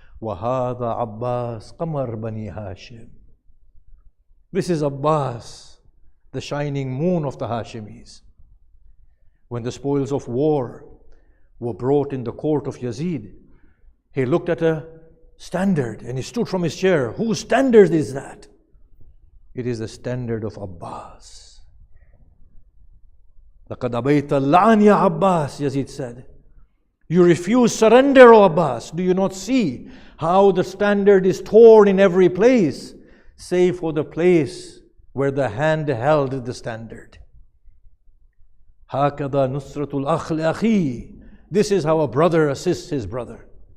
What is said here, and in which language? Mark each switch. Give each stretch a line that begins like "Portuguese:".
Arabic: وَهَذَا
English: Abbas Qamar Bani Hashim. This is Abbas, the shining moon of the Hashimis. When the spoils of war were brought in the court of Yazid, he looked at a standard and he stood from his chair. Whose standard is that? It is the standard of Abbas.
Arabic: لَقَدْ أَبَيْتَ اللَّعَنْ يَا Abbas,
English: Yazid said. You refuse surrender, O Abbas. Do you not see how the standard is torn in every place, save for the place where the hand held the standard?
Arabic: هَكَذَا نُصْرَةُ الْأَخْ لِأَخِيهِ.
English: This is how a brother assists his brother.